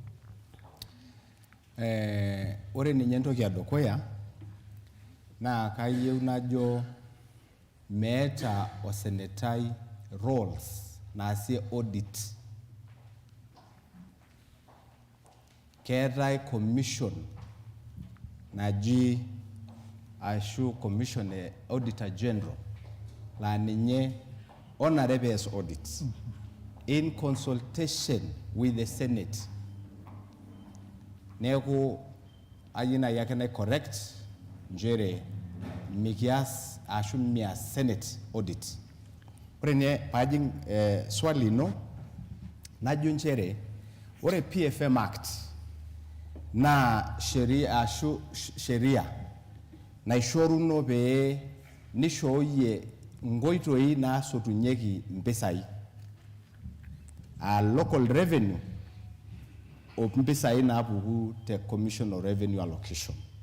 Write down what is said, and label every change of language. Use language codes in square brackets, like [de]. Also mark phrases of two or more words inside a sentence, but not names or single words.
[mas] Ore ninye entoki edukuya naa kayieu najo meeta osenetai roles naasie audit. Keetai commission naji ashu commission e auditor general laa ninye onare pees audits [en] in consultation with the Senate. [mas] Neeku ayieu naaji ake nai correct njere mikias ashu mias [en] Senate audit. [mas] Ore nye paajing swali ino najo nchere ore PFM Act naa sheria naishoruno pee nishooyie nkoitoi naasotunyeki mpisai [en] local revenue [mas] o mpisai naapuku te Commission of Revenue Allocation.